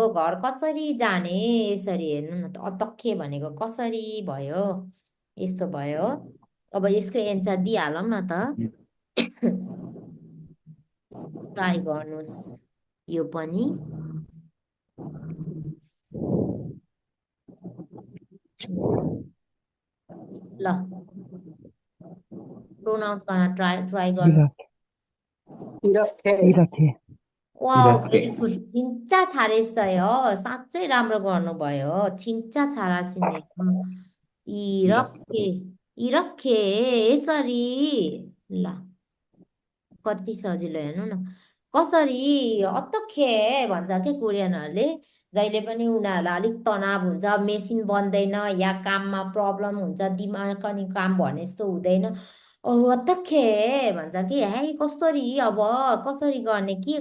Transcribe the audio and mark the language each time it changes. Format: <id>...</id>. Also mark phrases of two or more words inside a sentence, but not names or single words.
<ne>घर कसरी जाने यसरी हेर्नु न त अतखे भनेको कसरी भयो यस्तो भयो अब यसको एन्सर दिइहालौँ न त ट्राई गर्नुहोस् यो पनि ल प्रोनाउन्स गर्न ट्राई गर्नु</ne> <ko>이렇게. 이렇게.</ko> <ne>वाउ</ne> <ko>이렇게.</ko> <en>very good</en> <ko>진짜 잘했어요</ko> <ne>사च्चै राम्रो गर्नुभयो</ne> <ko>진짜 잘하시네요 이렇게 이렇게</ko> <ne>यसरी ल कति सजिलो हेर्नु न कसरी अतखे भन्छ के कोरियनहरूले जहिले पनि उनीहरूलाई अलिक तनाव हुन्छ मेसिन बन्दैन या काममा प्रब्लम हुन्छ दिमाग अनि काम भने जस्तो हुँदैन अतखे भन्छ कि है कसरी अब कसरी गर्ने के</ne>